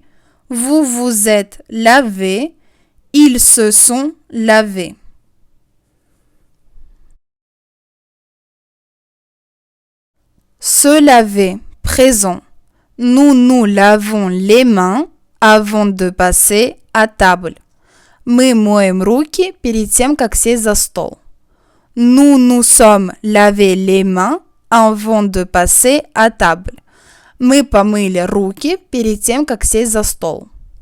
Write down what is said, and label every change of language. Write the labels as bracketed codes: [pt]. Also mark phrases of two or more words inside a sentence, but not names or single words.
[fr] Vous vous êtes lavés. Ils se sont lavés. Se laver. Présent. Nous nous lavons les mains avant de passer à table. [ru] Мы моем руки перед тем, как сесть за стол. [fr] Nous nous sommes lavé les mains avant de passer à table. [ru] Мы помыли руки перед тем, как сесть за стол.